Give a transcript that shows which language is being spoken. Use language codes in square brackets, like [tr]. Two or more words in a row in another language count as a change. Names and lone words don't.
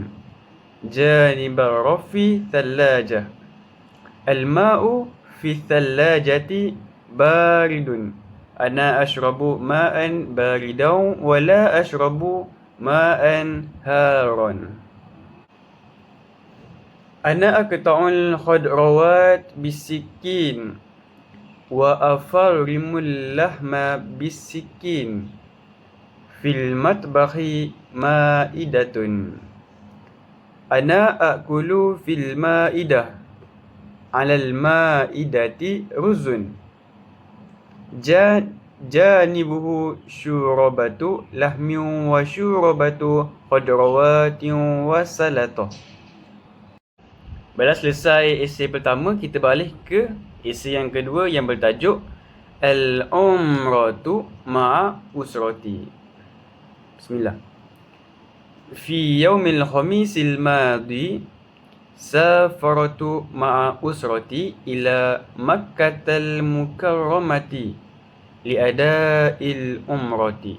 [ar] جانب الرف ثلاجة. الماء في الثلاجة بارد. أنا أشرب ماء باردا ولا أشرب ماء حارا. أنا أقطع الخضراوات بسكين وأفرم اللحم بسكين. في المطبخ مائدة. أنا آكل في المائدة. على المائدة رز. جانبه شوربة لحم وشوربة خضراوات وسلطة. [ms] Baiklah, selesai esei pertama, kita balik ke esei yang kedua yang bertajuk [ar] العمرة مع أسرتي. بسم الله. في يوم الخميس الماضي سافرت مع أسرتي إلى مكة المكرمة لأداء العمرة.